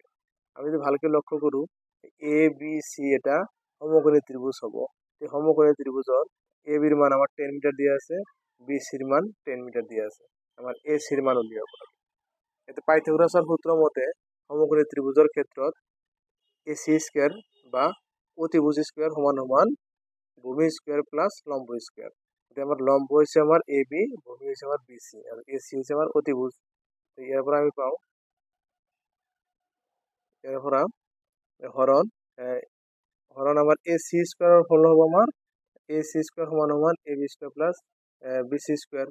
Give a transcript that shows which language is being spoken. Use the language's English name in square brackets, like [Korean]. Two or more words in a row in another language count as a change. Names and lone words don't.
[Assamese] আমি যদি ভালকে লক্ষ্য কৰোঁ, এ বি চি এটা সমকোণী ত্ৰিভুজ হ'ব। এই সমকোণী ত্ৰিভুজৰ এ বিৰ মান আমাৰ 10 মিটাৰ দিয়া আছে, বি চিৰ মান 10 মিটাৰ দিয়া আছে। আমাৰ এ চিৰ মান উলিয়াব লাগে। এতে পাইথাগোৰাছৰ সূত্ৰ মতে সমকোণী ত্ৰিভুজৰ ক্ষেত্ৰত এ চি স্কোয়ার বা অতিভুজ স্কোয়ার সমান সমান ভূমি [English] square plus [Assamese] লম্ব স্কোয়ার। [Bangla] এটা আমার লম্ব হয়েছে আমার এ বি, ভূমি হয়েছে আমার বি সি, আর এ সি হয়েছে আমার অতিভুজ। এর পর আমি পাও এরপর হরণ হরণ আমার এ সি স্কোয়ার হল হবো আমার এ সি স্কোয়ার সমান সমান এ বি [English] square plus [Bangla] বি সি স্কোয়ার।